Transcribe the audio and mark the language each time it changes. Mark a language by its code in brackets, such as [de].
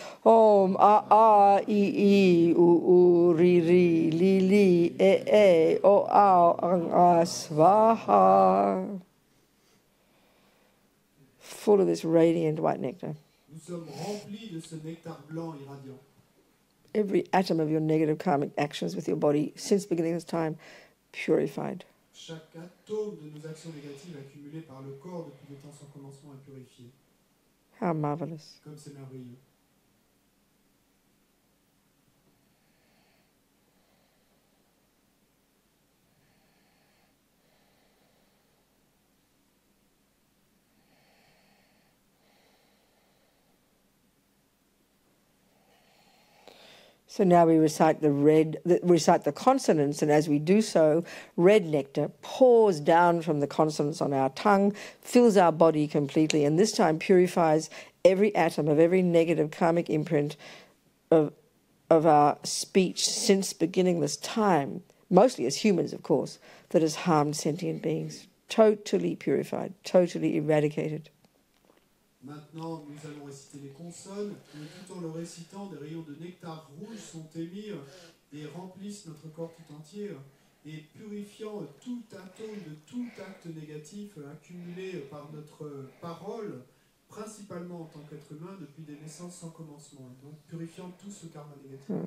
[sa] Om, a, I, u, ri, li, e, o, ang, swaha. [en] Full of this radiant white nectar. [fr] nous sommes remplis de ce nectar blanc irradiant. [en] Every atom of your negative karmic actions with your body since beginning of time purified. [fr] Chaque atome de nos actions négatives accumulées par le corps depuis des temps sans commencement est purifié. [en] How marvelous. [fr] Comme c'est merveilleux. [en] So now we recite the consonants, and as we do so, red nectar pours down from the consonants on our tongue, fills our body completely, and this time purifies every atom of every negative karmic imprint of our speech since beginningless time, mostly as humans, of course, that has harmed sentient beings. Totally purified, totally eradicated. [fr] Maintenant, nous allons réciter les consonnes, et tout en le récitant, des rayons de nectar rouge sont émis et remplissent notre corps tout entier, et purifiant tout atome de tout acte négatif accumulé par notre parole, principalement en tant qu'être humain, depuis des naissances sans commencement, et donc purifiant tout ce karma négatif.